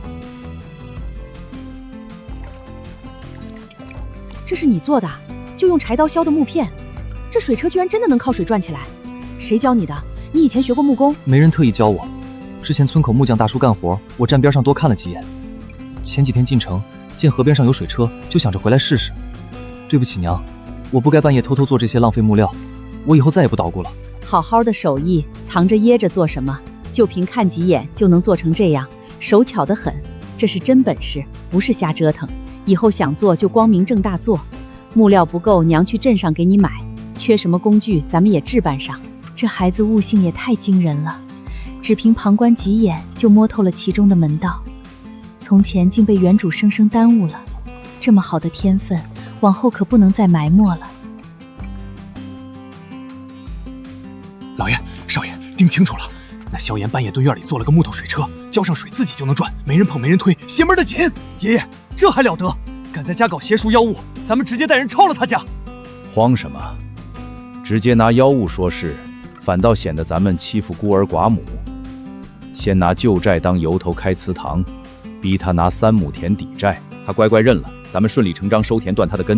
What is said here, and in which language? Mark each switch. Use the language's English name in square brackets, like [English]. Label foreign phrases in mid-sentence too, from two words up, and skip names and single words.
[Chinese] 這是你做的？就用柴刀削的木片？這水車居然真的能靠水轉起來？誰教你的？你以前學過木工？沒人特意教我。之前村口木匠大叔幹活，我站邊上多看了幾眼。前幾天進城， 見河邊上有水車，就想着回來試試。對不起娘，我不該半夜偷偷做這些浪費木料，我以後再也不搗鼓了。好好的手藝，藏着掖着做什麼？就憑看幾眼就能做成這樣，手巧得很，這是真本事，不是瞎折騰。以後想做就光明正大做，木料不夠，娘去鎮上給你買。缺什麼工具，咱們也置辦上。這孩子悟性也太驚人了，只憑旁觀幾眼就摸透了其中的門道。從前竟被原主生生耽誤了，這麼好的天分，往後可不能再埋沒了。老爺、少爺，盯清楚了，那萧炎半夜蹲院里做了個木頭水車，澆上水自己就能轉，沒人碰沒人推，邪門的緊。爺爺，這還了得！敢在家搞邪術妖物，咱們直接帶人抄了他家。慌什麼？直接拿妖物說事，反倒顯得咱們欺負孤兒寡母。先拿舊債當由頭開祠堂，逼他拿3畝田抵債，他乖乖認了，咱們順理成章收田斷他的根。